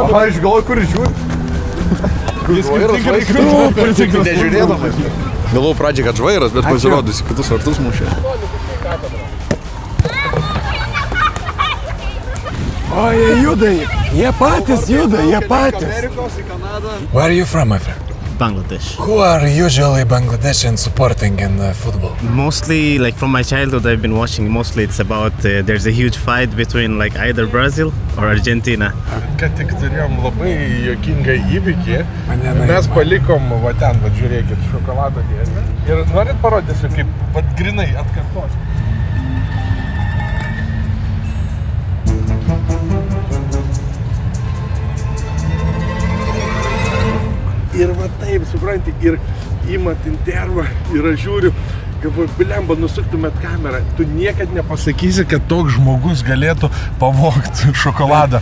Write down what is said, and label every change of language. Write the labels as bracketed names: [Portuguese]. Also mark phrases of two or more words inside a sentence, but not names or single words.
[Lithuanian] O aš galvoju, kur žiūri. Nežiūrėdamas. Galvoju pradžiai, kad žvairas, bet pasirodysi kitus vartus mušė. O, jie juda, jie patys juda, jie patys. [English] Where are you from, my friend? Bangladesh. Who are usually Bangladeshians supporting in football? Mostly, like from my childhood, I've been watching. Mostly, it's about there's a huge fight between like either Brazil or Argentina. [Lithuanian] Kad tik turėjom labai juokingą įvykį, mes palikom, va ten, va žiūrėkit, šokolado dėžę. Ir norit parodysiu, kaip, va grinai atkartosiu. Ir va taip, supranti, ir imat intervą, ir aš žiūriu, galvoju, bilemba, nusuktumėt kamerą, tu niekad nepasakysi, kad toks žmogus galėtų pavogti šokoladą.